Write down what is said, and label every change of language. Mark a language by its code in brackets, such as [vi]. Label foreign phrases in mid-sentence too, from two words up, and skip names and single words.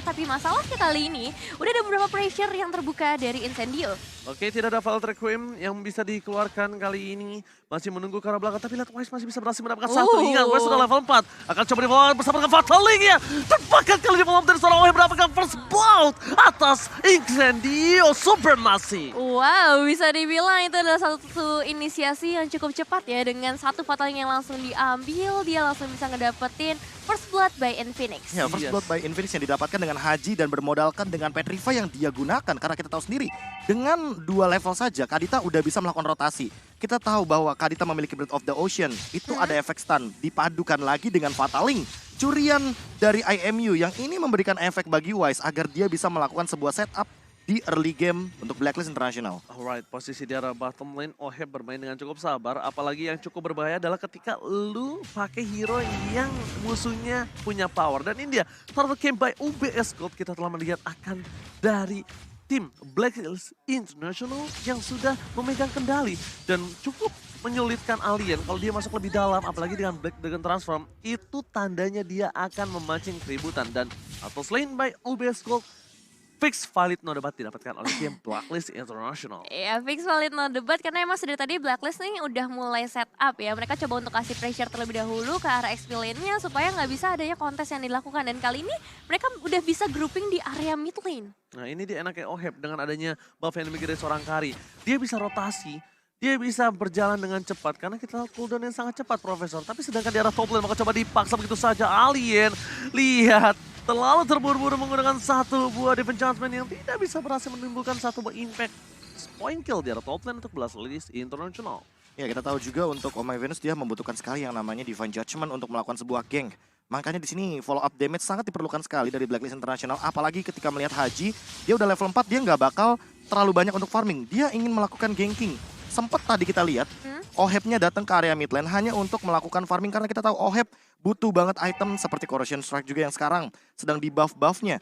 [id] Tapi masalahnya kali ini udah ada beberapa pressure yang terbuka dari Incendio. Oke, tidak ada Vault Requiem yang bisa dikeluarkan kali ini. Masih menunggu ke arah belakang, tapi lihat Wise masih bisa berhasil mendapatkan satu. Ingat, Wise sudah level 4. Akan coba di-follow bersama dengan Fatal Link-nya. Terbakar kali di-follow dari seorang Wise mendapatkan [en] first blood [id] atas Incendio Supremacy. Wow, bisa dibilang itu adalah satu inisiasi yang cukup cepat ya. Dengan satu Fatal Link yang langsung diambil, dia langsung bisa ngedapetin [en] First Blood by [id] Infinix. Ya, [en] First Blood by [id] Infinix yang didapatkan dengan Haji dan bermodalkan dengan Petrify yang dia gunakan. Karena kita tahu sendiri, dengan 2 level saja Kadita udah bisa melakukan rotasi. Kita tahu bahwa Kadita memiliki Breath of the Ocean, itu ada efek stun. Dipadukan lagi dengan Fatal Link, curian dari IMU yang ini memberikan efek bagi Wise agar dia bisa melakukan sebuah setup di [en] early game [id] untuk Blacklist International. Alright, posisi di arah [en] bottom lane, [id] Oheb bermain dengan cukup sabar. Apalagi yang cukup berbahaya adalah ketika lu pakai hero yang musuhnya punya power. Dan ini dia, [en] turtle camp by [id] UBS Gold kita telah melihat akan dari tim Blacklist International yang sudah memegang kendali. Dan cukup menyulitkan Alien kalau dia masuk lebih dalam, apalagi dengan Black Dragon Transform. Itu tandanya dia akan memancing keributan. Dan atau selain by UBS Gold, fix valid no debat didapatkan oleh tim Blacklist International. Ya, fix valid no debat karena emang dari tadi Blacklist nih udah mulai [en] set up [id] ya. Mereka coba untuk kasih pressure terlebih dahulu ke arah [en] XP lane-nya [id] supaya nggak bisa adanya kontes yang dilakukan. Dan kali ini mereka udah bisa grouping di area [en] mid lane. [id] Nah ini dia enaknya Oheb dengan adanya buff yang dimiliki dari seorang Kari. Dia bisa rotasi, dia bisa berjalan dengan cepat karena kita tahu cooldown yang sangat cepat Profesor. Tapi sedangkan di arah [en] top lane [id] maka coba dipaksa begitu saja Alien. Lihat. Terlalu terburu-buru menggunakan satu buah [en] defense judgment [id] yang tidak bisa berhasil menimbulkan satu buah [en] impact point kill [id] di arah [en] top lane [id] untuk Blacklist International. Ya, kita tahu juga untuk Oh My Venus dia membutuhkan sekali yang namanya Divine Judgment untuk melakukan sebuah gank. Makanya di sini [en] follow up damage [id] sangat diperlukan sekali dari Blacklist International. Apalagi ketika melihat Haji, dia udah level 4, dia nggak bakal terlalu banyak untuk farming. Dia ingin melakukan ganking. Sempet tadi kita lihat, Ohebnya datang ke area [en] mid lane [id] hanya untuk melakukan farming. Karena kita tahu Oheb butuh banget item seperti Corrosion Strike juga yang sekarang sedang di buff-buffnya.